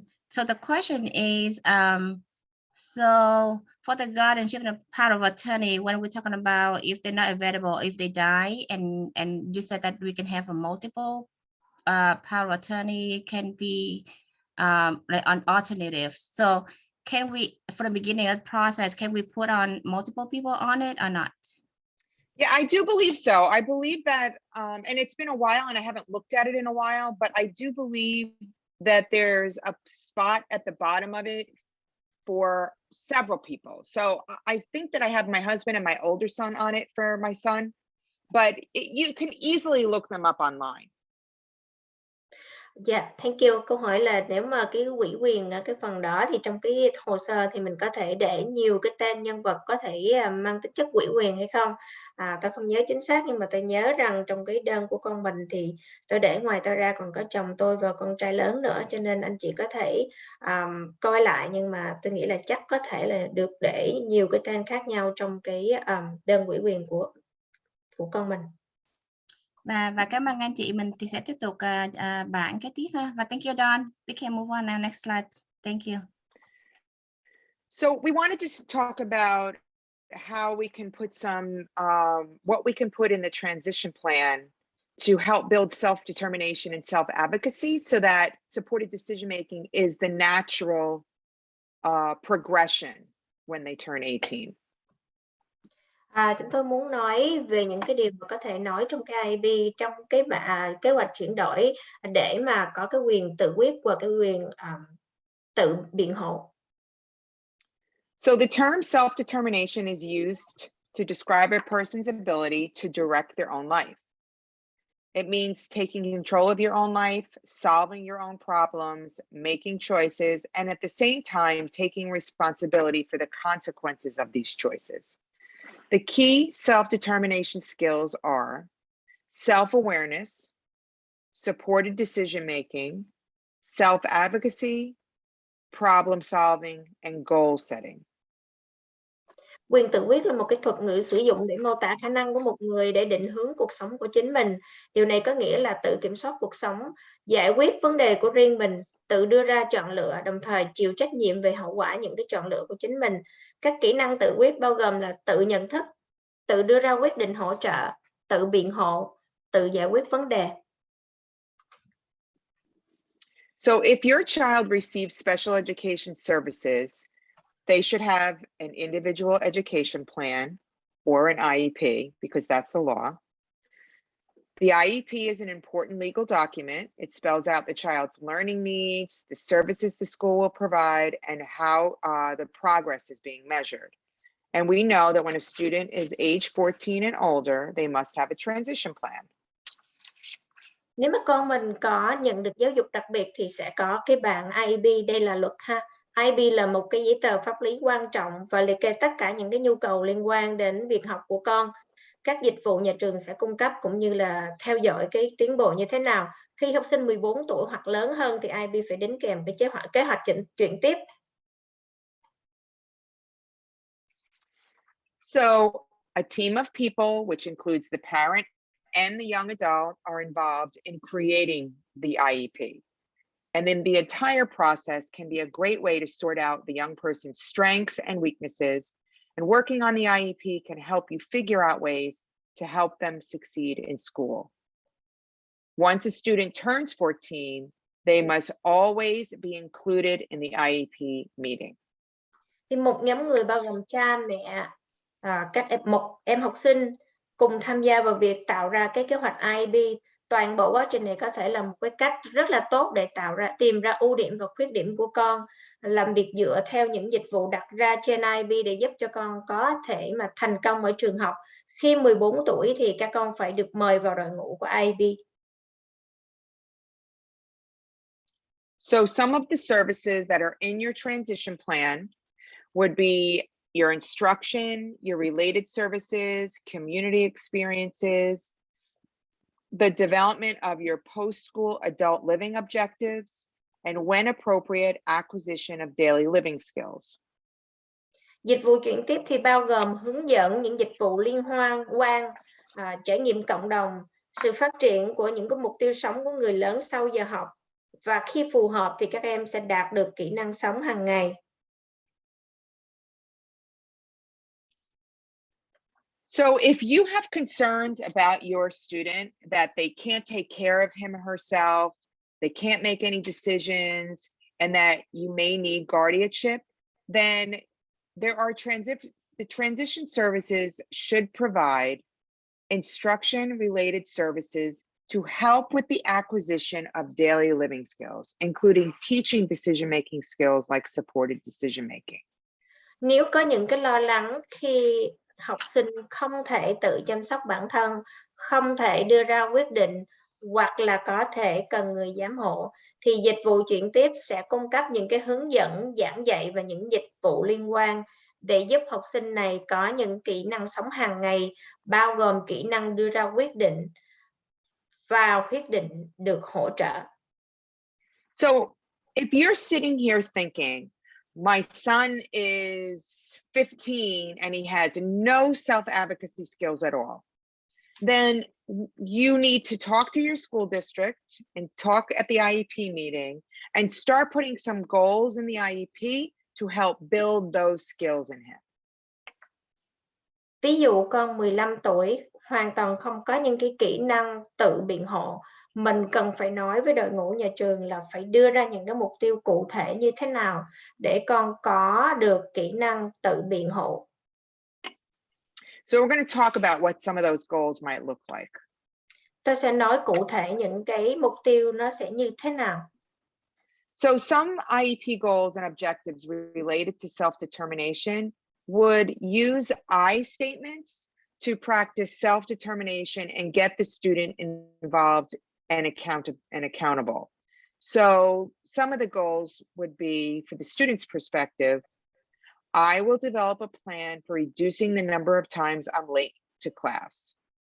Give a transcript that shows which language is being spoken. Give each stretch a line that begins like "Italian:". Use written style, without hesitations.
English: So the question is, so for the guardianship and the power of attorney, when we're talking about if they're not available, if they die, and you said that we can have a multiple power of attorney can be like an alternative. So can we, for the beginning of the process, can we put on multiple people on it or not? Yeah, I do believe so. I believe that, and it's been a while and I haven't looked at it in a while, but I do believe that there's a spot at the bottom of it for several people. So I think that I have my husband and my older son on it for my son, but you can easily look them up online.
Vietnamese: Dạ,
English: thank you.
Vietnamese: Câu hỏi là nếu mà cái ủy quyền ở cái phần đó thì trong cái hồ sơ thì mình có thể để nhiều cái tên nhân vật có thể mang tính chất ủy quyền hay không? Tôi không nhớ chính xác, nhưng mà tôi nhớ rằng trong cái đơn của con mình thì tôi để ngoài tôi ra còn có chồng tôi và con trai lớn nữa, cho nên anh chị có thể coi lại, nhưng mà tôi nghĩ là chắc có thể là được để nhiều cái tên khác nhau trong cái đơn ủy quyền của con mình. Và cảm ơn anh chị. Mình thì sẽ tiếp tục bảng kế tiếp ha. Và
English: thank you,
Vietnamese: Dawn.
English: We can move on now. Next slide. Thank you. So we wanted to talk about how we can put some, what we can put in the transition plan to help build self-determination and self-advocacy so that supported decision-making is the natural progression when they turn 18.
Vietnamese: Chúng tôi muốn nói về những cái điều mà có thể nói trong cái IAB, trong cái kế hoạch chuyển đổi để mà có cái quyền tự quyết và cái quyền tự biện hộ.
English: So the term self-determination is used to describe a person's ability to direct their own life. It means taking control of your own life, solving your own problems, making choices, and at the same time, taking responsibility for the consequences of these choices. The key self-determination skills are self-awareness, supported decision-making, self-advocacy, problem solving, and goal setting.
Vietnamese: Quyền tự quyết là một cái thuật ngữ sử dụng để mô tả khả năng của một người để định hướng cuộc sống của chính mình. Điều này có nghĩa là tự kiểm soát cuộc sống, giải quyết vấn đề của riêng mình, tự đưa ra chọn lựa, đồng thời chịu trách nhiệm về hậu quả những cái chọn lựa của chính mình. Các kỹ năng tự quyết bao gồm là tự nhận thức, tự đưa ra quyết định hỗ trợ, tự biện hộ, tự giải quyết vấn đề.
English: So if your child receives special education services, they should have an individual education plan or an IEP, because that's the law. The IEP is an important legal document. It spells out the child's learning needs, the services the school will provide, and how the progress is being measured. And we know that when a student is age 14 and older, they must have a transition plan.
Vietnamese: Nếu mà con mình có nhận được giáo dục đặc biệt thì sẽ có cái bản IEP, đây là luật ha. IEP là một cái giấy tờ pháp lý quan trọng và liệt kê tất cả những cái nhu cầu liên quan đến việc học của con. Các dịch vụ nhà trường sẽ cung cấp cũng như là theo dõi cái tiến bộ như thế nào. Khi học sinh 14 tuổi hoặc lớn hơn thì IEP phải đính kèm với kế hoạch chuyển tiếp.
English: So a team of people, which includes the parent and the young adult, are involved in creating the IEP. And then the entire process can be a great way to sort out the young person's strengths and weaknesses. And working on the IEP can help you figure out ways to help them succeed in school. Once a student turns 14, they must always be included in the IEP meeting.
Vietnamese: Thì một nhóm người bao gồm cha mẹ, một em học sinh cùng tham gia vào việc tạo ra cái kế hoạch IEP. Toàn bộ quá trình này có thể là một cái cách rất là tốt để tìm ra ưu điểm và khuyết điểm của con, làm việc dựa theo những dịch vụ đặt ra trên IEP để giúp cho con có thể mà thành công ở trường học. Khi 14 tuổi thì các con phải được mời vào đội ngũ của IEP.
English: So some of the services that are in your transition plan would be your instruction, your related services, community experiences, the development of your post-school adult living objectives, and when appropriate, acquisition of daily living skills.
Vietnamese: Dịch vụ chuyển tiếp thì bao gồm hướng dẫn những dịch vụ liên quan, trải nghiệm cộng đồng, sự phát triển của những cái mục tiêu sống của người lớn sau giờ học, và khi phù hợp thì các em sẽ đạt được kỹ năng sống hàng ngày.
English: So if you have concerns about your student that they can't take care of him or herself, they can't make any decisions, and that you may need guardianship, then there are the transition services should provide instruction-related services to help with the acquisition of daily living skills, including teaching decision-making skills like supported decision-making.
Vietnamese: Nếu có những cái lo lắng khi học sinh không thể tự chăm sóc bản thân, không thể đưa ra quyết định, hoặc là có thể cần người giám hộ, thì dịch vụ chuyển tiếp sẽ cung cấp những cái hướng dẫn, giảng dạy và những dịch vụ liên quan để giúp học sinh này có những kỹ năng sống hàng ngày, bao gồm kỹ năng đưa ra quyết định và quyết định được hỗ trợ.
English: So if you're sitting here thinking, my son is 15 and he has no self-advocacy skills at all, then you need to talk to your school district and talk at the IEP meeting and start putting some goals in the IEP to help build those skills in him.
Vietnamese: Ví dụ con 15 tuổi hoàn toàn không có những cái kỹ năng tự biện hộ, mình cần phải nói với đội ngũ nhà trường là phải đưa ra những cái mục tiêu cụ thể như thế nào để con có được kỹ năng tự biện hộ.
English: So we're going to talk about what some of those goals might look like.
Vietnamese: Tôi sẽ nói cụ thể những cái mục tiêu nó sẽ như thế nào.
English: So some IEP goals and objectives related to self-determination would use I statements to practice self-determination and get the student involved and accountable. So some of the goals would be, for the student's perspective, I will develop a plan for reducing the number of times I'm late to class.